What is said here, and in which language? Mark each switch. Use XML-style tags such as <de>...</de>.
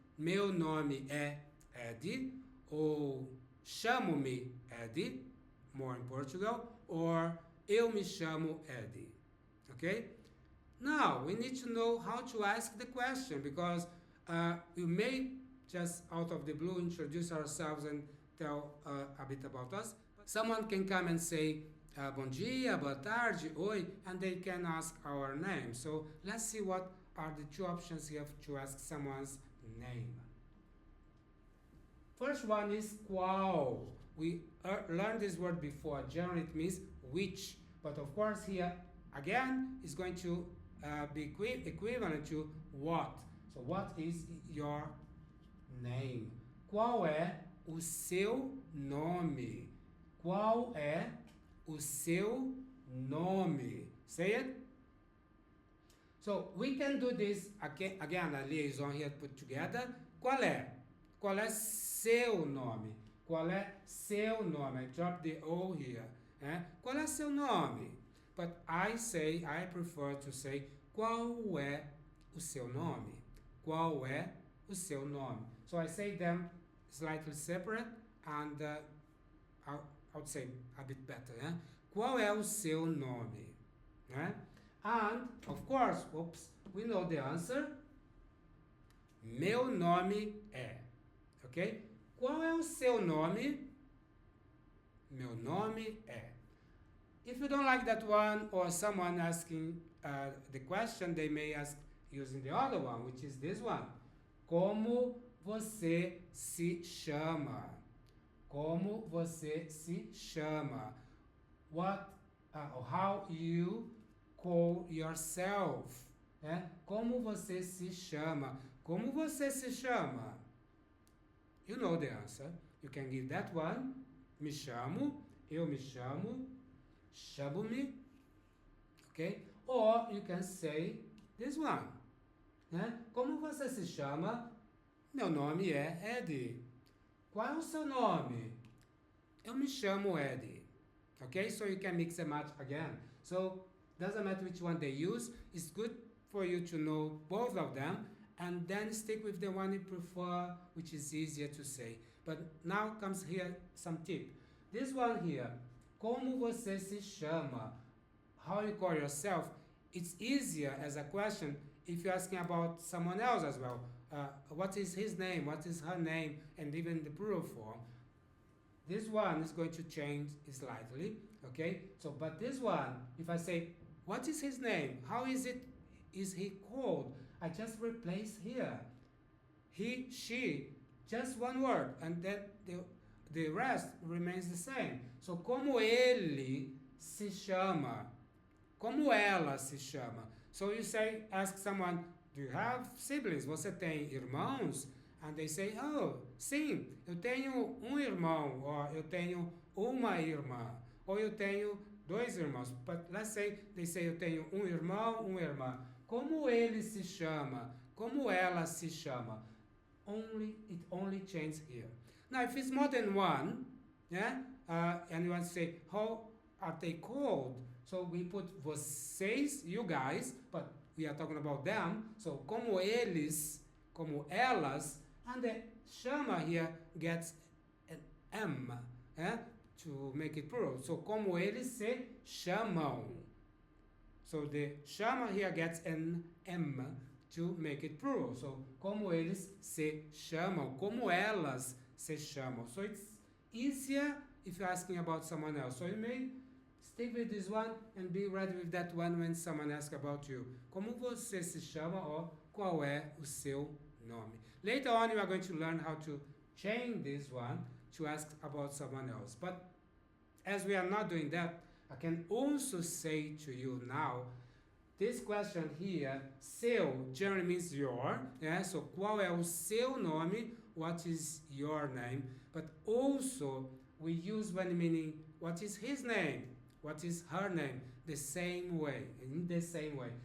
<pt>Meu nome é Ed, ou chamo-me Ed,</pt> <en>more in Portugal, or</en> <pt>eu me chamo Ed.</pt> <en>Okay? Now, we need to know how to ask the question, because we may just out of the blue introduce ourselves and tell a bit about us. Someone can come and say,</en> <pt>bom dia, boa tarde, oi,</pt> <en>and they can ask our name. So let's see what are the 2 options here to ask someone's name. First one is qual. We learned this word before. Generally it means which, but of course here again is going to be equivalent to what. So what is your name?</en> <pt>Qual é o seu nome? Qual é o seu nome?</pt> <en>Say it. So we can do this again, a liaison here put together.</en> <pt>Qual é? Qual é seu nome? Qual é seu nome?</pt> <en>I drop the O here.</en> <pt>Qual é seu nome?</pt> <en>But I prefer to say,</en> <pt>qual é o seu nome? Qual é o seu nome?</pt> <en>So I say them slightly separate, and I would say a bit better.</en> <pt>Qual é o seu nome?</pt> <en>And, of course, we know the answer.</en> <pt>Meu nome é. Ok? Qual é o seu nome? Meu nome é.</pt> <en>If you don't like that one, or someone asking the question, they may ask using the other one, which is this one.</en> <pt>Como você se chama? Como você se chama?</pt> <en>What, how you call yourself?</en> <pt>Como você se chama? Como você se chama?</pt> <en>You know the answer. You can give that one.</en> <pt>Me chamo, eu me chamo, chamo-me,</pt> <en>okay? Or you can say this one.</en> <pt>Como você se chama? Meu nome é Eddie. Qual é o seu nome? Eu me chamo Eddie.</pt> <en>Okay, so you can mix and match again. So doesn't matter which one they use. It's good for you to know both of them and then stick with the one you prefer, which is easier to say. But now comes here some tip. This one here, como você se chama? How you call yourself? It's easier as a question if you're asking about someone else as well. What is his name? What is her name? And even the plural form. This one is going to change slightly, okay? So, but this one, if I say, what is his name? How is he called? I just replace here. He, she, just one word, and then the rest remains the same.</en> <pt>So, como ele se chama? Como ela se chama?</pt> <en>So you say, ask someone, do you have siblings?</en> <pt>Você tem irmãos?</pt> <en>And they say, oh,</en> <pt>sim, eu tenho irmão,</pt> <en>or</en> <pt>eu tenho uma irmã, ou eu tenho dois irmãos.</pt> <en>But let's say, they say,</en> <pt>eu tenho irmão, uma irmã. Como ele se chama? Como ela se chama?</pt> <en>It only changes here. Now, if it's more than one, and you want to say, how are they called? So we put vocês, you guys, but we are talking about them. So,</en> <pt>como eles, como elas,</pt> <en>and the chama here gets an M, to make it plural.</en> <pt>So, como eles se chamam.</pt> <en>So, the chama here gets an M to make it plural.</en> <pt>So, como eles se chamam, como elas se chamam.</pt> <en>So, it's easier if you're asking about someone else. So, you may stick with this one and be ready with that one when someone asks about you.</en> <pt>Como você se chama, or qual é o seu nome.</pt> <en>Later on, you are going to learn how to change this one to ask about someone else. But as we are not doing that, I can also say to you now, this question here, seu, generally means your, so</en> <pt>qual é o seu nome,</pt> <en>what is your name, but also we use when meaning what is his name, what is her name, the same way, in the same way.</en>